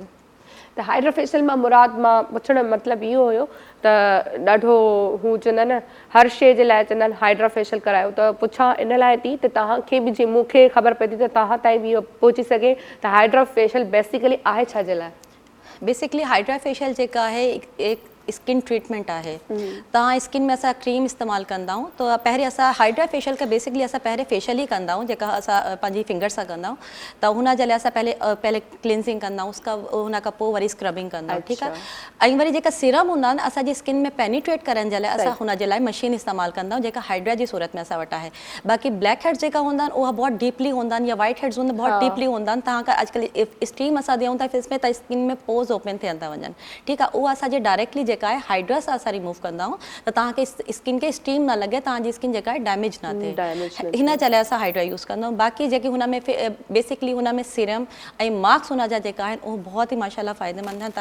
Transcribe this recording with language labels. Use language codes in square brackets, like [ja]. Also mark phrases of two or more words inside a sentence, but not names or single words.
[sd] त हाइड्रा फेशियल मां मुराद मां पुछण जो मतिलबु इहो हुयो त ॾाढो हू चवंदा आहिनि हर शइ जे लाइ चवंदा आहिनि हाइड्रा फेशियल करायो, त पुछां इन लाइ थी त तव्हांखे बि जीअं मूंखे ख़बर पए थी त तव्हां ताईं बि इहो पहुची सघे त हाइड्रा फेशियल बेसिकली आहे छा जे लाइ? [ur] بیسکلی ہائیڈرا فیشل جیکا ہے ایک [en] skin treatment [ur] ہے. [sd] तव्हां स्किन में असां क्रीम इस्तेमाल कंदा आहियूं, तो पहिरें असां हाइड्रा फेशियल का बेसिकली असां पहिरें फेशियल ही कंदा आहियूं जेका असां पंहिंजी फिंगर सां कंदा आहियूं। त हुन जे लाइ असां पहले क्लिनजिंग कंदा आहियूं, उसका हुन खां पोइ वरी स्क्रबिंग कंदा आहियूं, ठीकु आहे। ऐं वरी जेका सीरम हूंदा आहिनि असांजी स्किन में पेनिट्रेट करण जे लाइ असां हुन जे लाइ मशीन इस्तेमालु कंदा आहियूं जेका हाइड्रा जी सूरत में असां वटि आहे। बाक़ी [en] black heads [sd] जेका हूंदा आहिनि उहा बहुत डीपली हूंदा आहिनि, या [en] white heads [sd] हूंदा बहुत डीपली हूंदा आहिनि। तव्हांखे अॼुकल्ह स्टीम असां ॾियूं था इसमें त स्किन में [en] pores open [sd] थियनि था वञनि, ठीकु आहे। उहा असांजे डायरेक्टली जेका आहे हाइड्रा सां असां रिमूव कंदा आहियूं त तव्हांखे स्किन खे स्टीम न लॻे, तव्हांजी स्किन जेका आहे डैमेज न थिए, हिन जे लाइ असां हाइड्रा यूज़ कंदा आहियूं। बाक़ी जेकी हुन में बेसिकली हुन में सीरम ऐं मास्क हुन जा जेका आहिनि उहे बहुत ई माशाल्लाह फ़ाइदेमंद आहिनि।